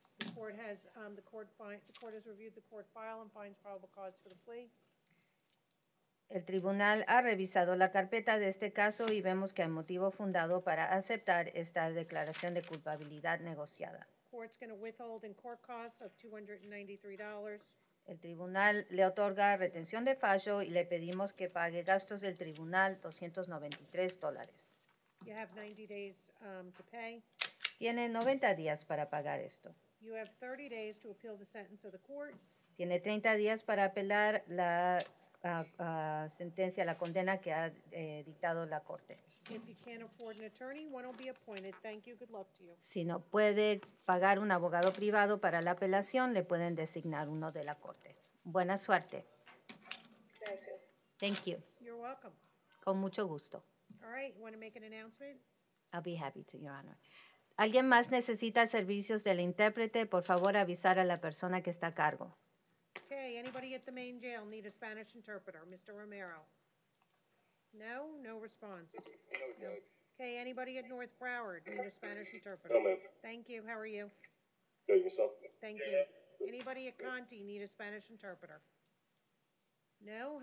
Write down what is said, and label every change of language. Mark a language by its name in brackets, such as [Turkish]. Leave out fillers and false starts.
[English] The court has reviewed the court file and finds probable cause for the plea. [Spanish] El tribunal ha revisado la carpeta de este caso y vemos que hay motivo fundado para aceptar esta declaración de culpabilidad negociada. [English] Court's going to withhold in court costs of $293. [Spanish] El tribunal le otorga retención de fallo y le pedimos que pague gastos del tribunal $293. [English] You have 90 days to pay. [Spanish] Tiene 90 días para pagar esto. [English] You have 30 days to appeal the sentence of the court. [Spanish] Tiene 30 días para apelar la sentencia, la condena que ha dictado la corte. [English] If you can't afford an attorney, one will be appointed. Thank you. Good luck to you. [Spanish] Si no puede pagar un abogado privado para la apelación, le pueden designar uno de la corte. Buena suerte. Gracias. [English] Thank you. You're welcome. [Spanish] Con mucho gusto. [English] All right, you want to make an announcement? I'll be happy to, Your Honor. [Spanish] ¿Alguien más necesita servicios del intérprete? Por favor, avisar a la persona que está a cargo. [English] Okay, anybody at the main jail need a Spanish interpreter? Mr. Romero? No? No response? No. Okay, anybody at North Broward need a Spanish interpreter? No, ma'am. Thank you. How are you? Good, yourself? Thank you. Anybody at Conti need a Spanish interpreter? No?